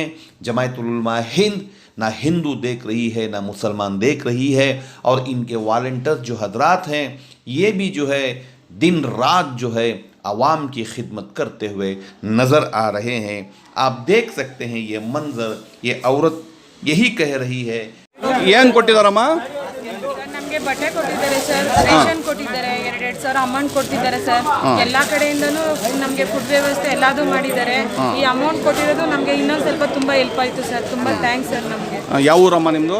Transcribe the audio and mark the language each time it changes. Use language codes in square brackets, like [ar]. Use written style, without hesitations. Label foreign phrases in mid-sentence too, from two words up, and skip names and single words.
[hi] जमायतुल उलमा हिंद ना हिंदू देख रही है ना मुसलमान देख रही है। और इनके वॉलंटियर जो हजरात हैं ये भी जो है दिन रात जो है आवाम की खिदमत करते हुए नज़र आ रहे हैं। आप देख सकते हैं ये मंज़र, ये औरत यही कह रही है। [kn] ಏನು ಕೊಟ್ಟಿದ್ದಾರಮ್ಮ? ನಮಗೆ ಬಟ್ಟೆ ಕೊಟ್ಟಿದ್ದಾರೆ ಸರ್, ರೇಷನ್ ಕೊಟ್ಟಿದ್ದಾರೆ, 2 ಸಾವಿರ ಅಮೌಂಟ್ ಕೊಡ್ತಿದ್ದಾರೆ ಸರ್। ಎಲ್ಲ ಕಡೆಯಿಂದನೂ ನಮಗೆ ಫುಡ್ ವ್ಯವಸ್ಥೆ ಎಲ್ಲದೂ ಮಾಡಿದ್ದಾರೆ। ಈ ಅಮೌಂಟ್ ಕೊಟ್ಟಿರೋದು ನಮಗೆ ಇನ್ನೊಂದು ಸ್ವಲ್ಪ ತುಂಬ ಹೆಲ್ಪ್ ಆಯಿತು ಸರ್, ತುಂಬ [en] thanks sir. [kn] ನಮಗೆ ಯಾವ ಊರಮ್ಮ ನಿಮ್ಮದು?